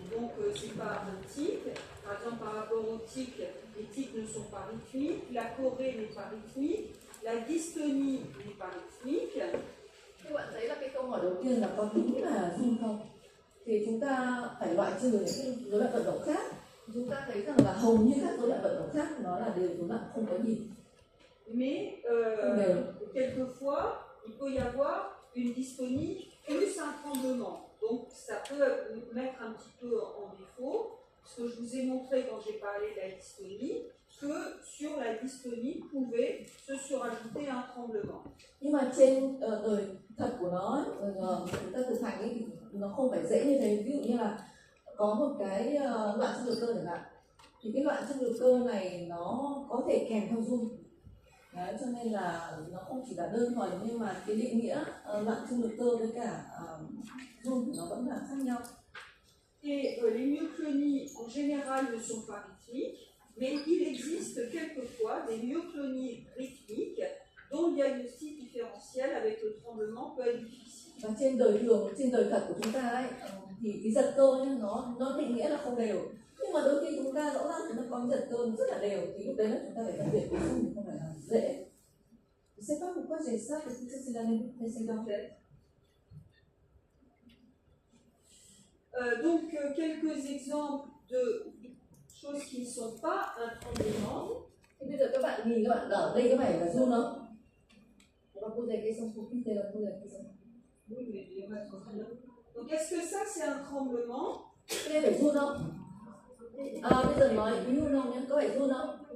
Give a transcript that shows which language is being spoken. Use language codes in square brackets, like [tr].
[fr] Donc, ce n'est pas un tic. Par exemple, par rapport au tic, les tics ne sont pas rythmiques, la chorée n'est pas rythmique, la dystonie n'est pas rythmique. [vi] Các bạn thấy là cái câu hỏi đầu tiên là có đúng là run không? Thì chúng ta phải loại trừ những cái rối loạn vận động khác. Chúng ta thấy rằng là hầu như các rối loạn vận động khác nó là đều rối loạn không có nhịp. [fr] Mais quelquefois, il peut y avoir une dystonie plus un tremblement. Donc, ça peut mettre un petit peu en défaut. Ce que je vous ai montré quand j'ai parlé de la dystonie, que sur la dystonie pouvait se surajouter un tremblement. [vi] Nhưng mà trên đời thật của nó, chúng ta thực hành ấy, nó không phải dễ như thế. Ví dụ như là có một cái loạn xương lực cơ chẳng hạn, thì cái loạn xương lực cơ này nó có thể kèm theo run. Đấy, cho nên là nó không chỉ là đơn thuần, nhưng mà cái định nghĩa loạn xương lực cơ với cả run thì nó vẫn là khác nhau. [fr] Et les myoclonies en général ne sont pas rythmiques, mais il existe quelquefois des myoclonies rythmiques dont le diagnostic différentiel avec le tremblement peut être difficile. [vi] Và trên đời thường, trên đời thật của chúng ta ấy, thì cái giật cơ nhá, nó định nghĩa là không đều. Nhưng mà đôi khi chúng ta rõ ràng chúng ta có giật cơ rất là đều, thì lúc đấy là chúng ta phải phân biệt cái run thì không phải là dễ. [fr] Je sais pas pourquoi j'ai ça, parce que c'est l'année précédente. Donc, quelques exemples de choses qui ne sont pas un tremblement. [vi] Thì bây giờ các bạn nhìn, các bạn ở đây có phải là run không? Và cô dạy cái xong, cô biết đây là cô dạy cái xong. [fr] Donc, est-ce que ça, c'est un tremblement? [vi] Cái này phải run không? Bây giờ nói ví dụ không nhé, có phải run không?